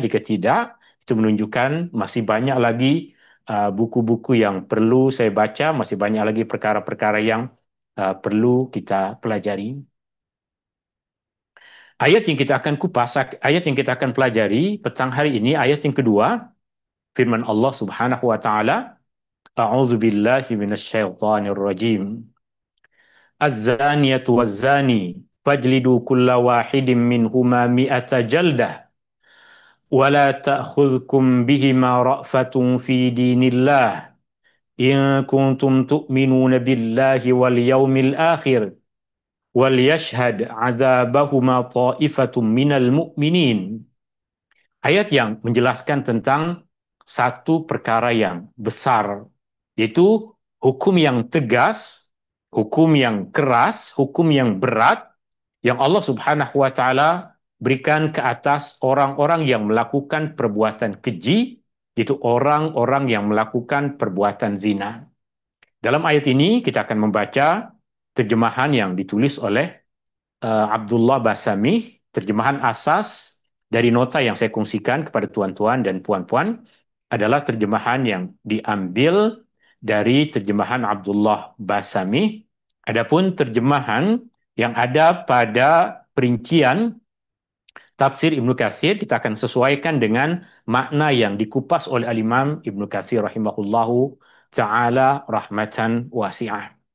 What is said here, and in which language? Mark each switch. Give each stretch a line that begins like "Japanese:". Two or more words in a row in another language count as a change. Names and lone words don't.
Malay: Jika tidak, itu menunjukkan masih banyak lagi buku-buku yang perlu saya baca, masih banyak lagi perkara-perkara yang perlu kita pelajari. Ayat yang kita akan kupas, ayat yang kita akan pelajari petang hari ini, ayat yang kedua, firman Allah
Arabic: سبحانه وتعالى, أعوذ بالله من الشيطان الرجيم. الزانية والزاني فاجلدوا كل واحد منهما مائة جلدة ولا تأخذكم بهما رأفة في دين الله إن كنتم تؤمنون بالله واليوم الآخر وليشهد عذابهما طائفة من المؤمنين.
Malay: Ayat yang menjelaskan tentang satu perkara yang besar, yaitu hukum yang tegas, hukum yang keras, hukum yang berat, yang Allah
Arabic: سبحانه وتعالى
Malay: berikan ke atas orang-orang yang melakukan perbuatan keji, yaitu orang-orang yang melakukan perbuatan zina. Dalam ayat ini kita akan membaca terjemahan yang ditulis oleh Abdullah Basami, terjemahan asas dari nota yang saya kongsikan kepada tuan-tuan dan puan-puan adalah terjemahan yang diambil dari terjemahan Abdullah Basami. Adapun terjemahan yang ada pada perincian tafsir Ibnu Katsir kita akan sesuaikan dengan makna yang dikupas oleh Al-Imam Ibnu Katsir
Arabic: رحمه الله تعالى رحمة واسعة.